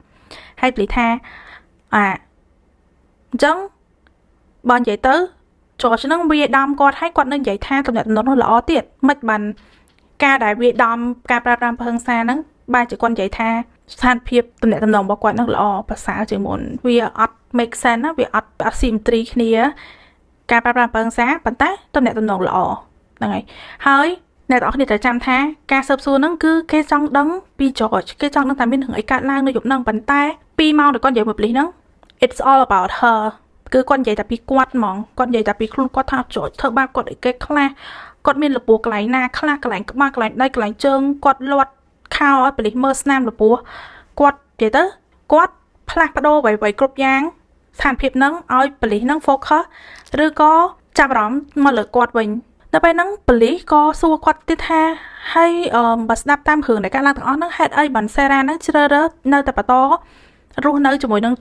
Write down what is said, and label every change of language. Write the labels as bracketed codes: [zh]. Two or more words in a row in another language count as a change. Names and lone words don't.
[km] ហើយប៉ូលីសថាអញ្ចឹងបើនិយាយទៅ George នឹងវាដំគាត់ឲ្យគាត់នឹងនិយាយថាតំណែងនោះល្អទៀតមិនបានការដែលវាដំការប្រើប្រាស់ហិង្សាហ្នឹងបែរជាគាត់និយាយថាស្ថានភាពតំណែងរបស់គាត់នឹងល្អប្រសើរជាងមុនវាអត់ [en] make sense [km] ណាវាអត់ symmetry គ្នាការប្រើប្រាស់ហិង្សាប៉ុន្តែតំណែងល្អហ្នឹងហើយអ្នកទាំងអស់គ្នាត្រូវចាំថា ការស៊ើបសួរហ្នឹងគឺគេចង់ដឹងពី George គេចង់ដឹងថាមានរឿងអីកើតឡើងនៅយប់ហ្នឹងប៉ុន្តែ2ម៉ោងដែលគាត់និយាយមួយប៉លីសហ្នឹង [en] it's all about her [km] គឺគាត់និយាយតែពីគាត់ហ្មងគាត់និយាយតែពីខ្លួនគាត់ថា George ធ្វើបាបគាត់អីគេខ្លះគាត់មានលពោះកន្លែងណាខ្លះកន្លែងក្បាលកន្លែងដៃកន្លែងជើងគាត់លាត់ខោឲ្យប៉លីសមើលស្នាមលពោះគាត់និយាយទៅគាត់ ផ្លាស់ប្ដូរអ្វីៗគ្រប់យ៉ាងស្ថានភាពហ្នឹងឲ្យប៉លីសហ្នឹង focus ឬក៏ចាប់អារម្មណ៍មកលើគាត់វិញដល់ពេលហ្នឹងប៉ូលីសក៏សួរគាត់ទៀតថាហើយបើស្ដាប់តាមរឿងដែលកើតឡើងទាំងអស់ហ្នឹងហេតុអីបានសេរ៉ាហ្នឹងជ្រើសរើសនៅតែបន្តរស់នៅជាមួយនឹង